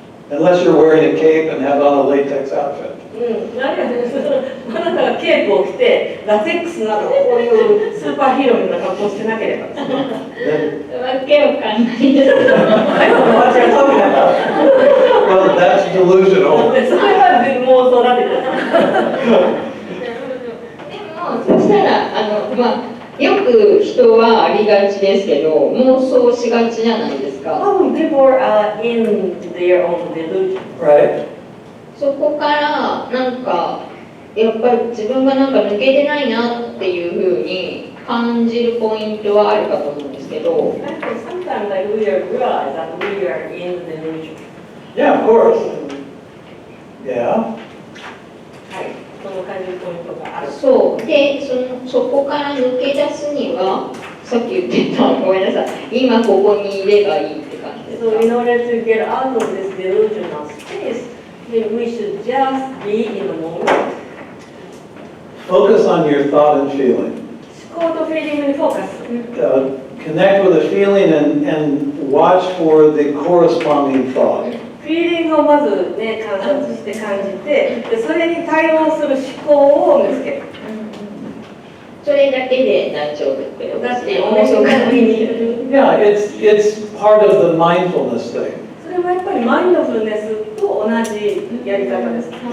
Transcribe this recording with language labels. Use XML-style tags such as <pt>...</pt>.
<en>Unless you're wearing a cape and have on a latex outfit.</en> <ja>あるいはあなたがケープを着て、ラテックスなどこういうスーパーヒーローのような格好をしてなければですね。</ja> <en>Then,</en> <ja>わけわかんないですけど。私がそうだから。</ja> <en>well, that's delusional.</en> <ja>それは妄想だってことでも、そしたら、よく人はありがちですけど、妄想しがちじゃないですか。</ja> <en>Often people are in their own delusion. Right?</en> <ja>そこからなんかやっぱり自分がなんか抜けてないなっていうふうに感じるポイントはあるかと思うんですけど、</ja> <en>Actually, sometimes like we realize that we are in the delusion. Yeah, of course. Yeah.</en> <ja>はい、その感じるポイントがある。そうでそこから抜け出すにはさっき言ってたごめんなさい今ここにいればいいって感じです</ja> <en>So</en> <ja>か？</ja> <en>in order to get out of this delusional space, then we should just be in the moment. Focus on your thought and feeling.</en> <ja>思考とフィーリングにフォーカス。</ja> <en>Connect with a feeling and watch for the corresponding thought.</en> <ja>フィーリングをまずね観察して感じて、でそれに対応する思考を見つける。それだけで大丈夫ってことですね。だって大阪にいる。</ja> <en>Yeah, it's part of the mindfulness thing.</en> <ja>それはやっぱりマインドフルネスと同じやり方です。</ja>